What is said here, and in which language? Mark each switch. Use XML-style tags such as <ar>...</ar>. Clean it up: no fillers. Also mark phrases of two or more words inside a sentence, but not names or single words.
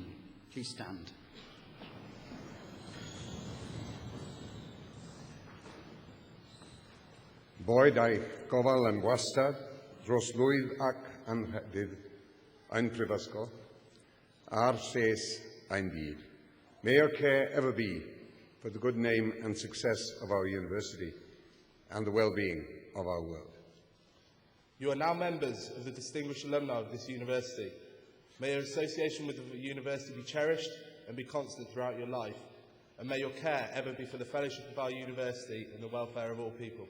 <en>Please stand.</en> <cy>Boed a'i gofal yn wastad dros lwydd ac anrhedydd ein prifysgol a'r lles ein byd.</cy> <en>May your care ever be for the good name and success of our university and the well-being of our world. You are now members of the distinguished alumni of this university. May your association with the university be cherished and be constant throughout your life, and may your care ever be for the fellowship of our university and the welfare of all people.</en>